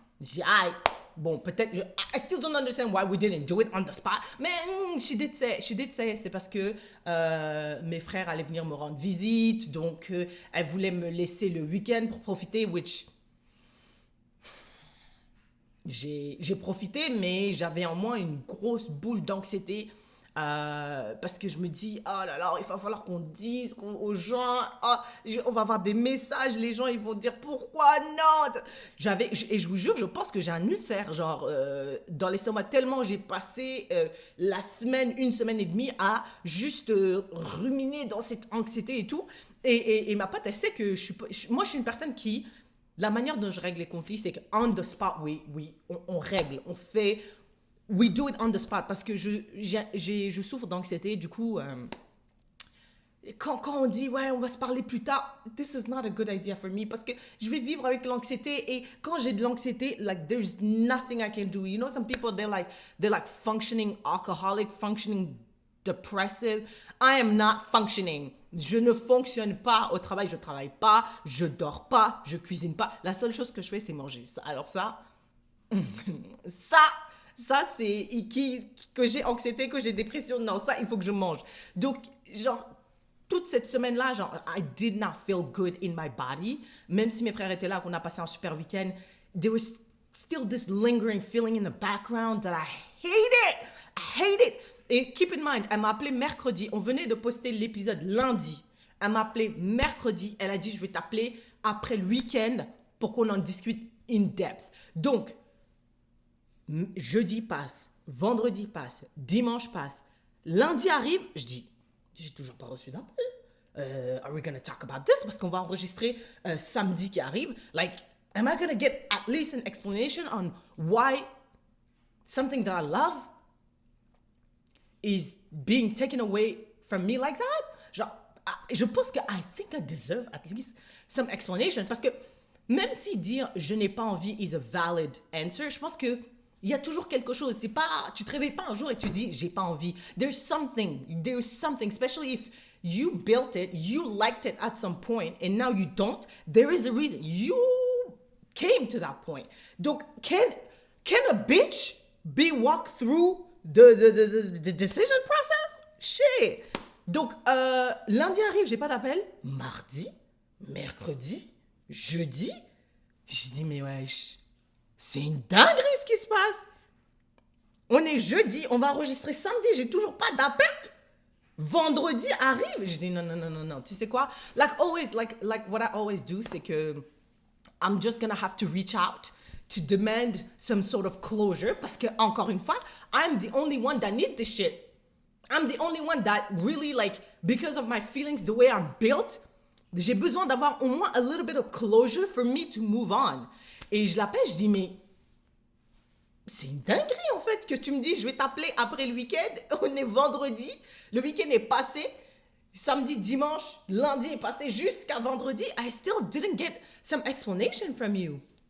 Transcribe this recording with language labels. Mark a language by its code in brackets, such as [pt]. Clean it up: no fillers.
[fr] J'ai dit, bon, peut-être, [en] I still don't understand why we didn't do it on the spot. [fr] Mais [en] she did say, [fr] c'est parce que mes frères allaient venir me rendre visite, donc elle voulait me laisser le week-end pour profiter, which j'ai profité, mais j'avais en moi une grosse boule d'anxiété Parce que je me dis, oh là là, il va falloir qu'on dise aux gens, on va avoir des messages, les gens ils vont dire pourquoi non. Et je vous jure, je pense que j'ai un ulcère, genre dans l'estomac, tellement j'ai passé une semaine et demie à juste ruminer dans cette anxiété et tout. Et ma pote, elle sait que moi je suis une personne qui, la manière dont je règle les conflits, c'est qu' [en] on the spot, [fr] oui, on règle, on fait. [en] We do it on the spot [fr] parce que je souffre d'anxiété. Du coup, quand on dit ouais, on va se parler plus tard, [en] this is not a good idea for me [fr] parce que je vais vivre avec l'anxiété et quand j'ai de l'anxiété, [en] like there's nothing I can do. You know, some people they're like functioning alcoholic, functioning depressive. I am not functioning. [fr] Je ne fonctionne pas au travail, je travaille pas, je dors pas, je cuisine pas. La seule chose que je fais, c'est manger. Alors ça, ça c'est que j'ai anxiété, que j'ai dépression. Non, ça, il faut que je mange. Donc, genre, toute cette semaine-là, genre, [en] I did not feel good in my body. [fr] Même si mes frères étaient là, qu'on a passé un super week-end, [en] there was still this lingering feeling in the background that I hate it. I hate it. [fr] Et [en] keep in mind, [fr] elle m'a appelé mercredi. On venait de poster l'épisode lundi. Elle m'a appelé mercredi. Elle a dit, je vais t'appeler après le week-end pour qu'on en discute [en] in depth. [fr] Donc, jeudi passe, vendredi passe, dimanche passe, lundi arrive, je dis, j'ai toujours pas reçu d'appel. [en] Are we gonna talk about this? [fr] Parce qu'on va enregistrer samedi qui arrive. [en] Like, am I gonna get at least an explanation on why something that I love is being taken away from me like that? [fr] Genre, je pense que [en] I think I deserve at least some explanation. [fr] Parce que même si dire je n'ai pas envie [en] is a valid answer, [fr] je pense que il y a toujours quelque chose. C'est pas, tu te réveilles pas un jour et tu dis j'ai pas envie. [en] There's something, especially if you built it, you liked it at some point, and now you don't. There is a reason. You came to that point. Donc, can a bitch be walked through the decision process? Shit. [fr] Donc, lundi arrive, j'ai pas d'appel. Mardi, mercredi, jeudi, je dis mais wesh. C'est une dinguerie ce qui se passe. On est jeudi, on va enregistrer samedi, j'ai toujours pas d'appel. Vendredi arrive, je dis non. Tu sais quoi? [en] Like always, like what I always do, [fr] c'est que [en] I'm just gonna have to reach out to demand some sort of closure [fr] parce que encore une fois, [en] I'm the only one that need this shit. I'm the only one that really like because of my feelings, the way I'm built, [fr] j'ai besoin d'avoir au moins [en] a little bit of closure for me to move on. [fr] Et je l'appelle, je dis, mais c'est une dinguerie en fait que tu me dis, je vais t'appeler après le week-end. On est vendredi, le week-end est passé, samedi, dimanche, lundi est passé jusqu'à vendredi. [en] I still didn't get some explanation from you.